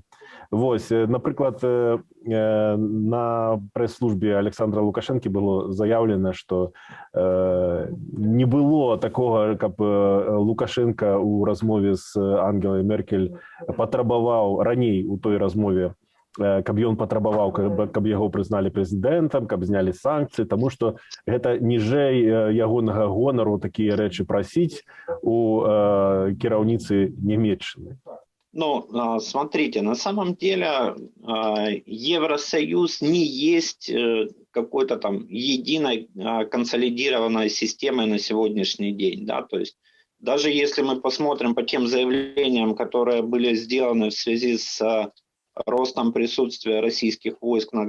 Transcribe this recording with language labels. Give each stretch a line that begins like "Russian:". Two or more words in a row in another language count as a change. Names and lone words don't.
Belarusian: Вось, напрыклад, на прэс-службе Александра Лукашэнкі было заяўлена, што не было такога, каб Лукашенко ў размове з Ангелай Меркель патрабаваў раней у той размове, каб ён патрабаваў, каб яго прызналі прэзідэнтам, каб знялі санкцыі, таму што гэта ніжэй ягонага гонару такія рэчы прасіць у кіраўніцы Нямецчыны.
Russian: Ну, смотрите, на самом деле Евросоюз не есть какой-то там единой консолидированной системой на сегодняшний день, да, то есть даже если мы посмотрим по тем заявлениям, которые были сделаны в связи с ростом присутствия российских войск на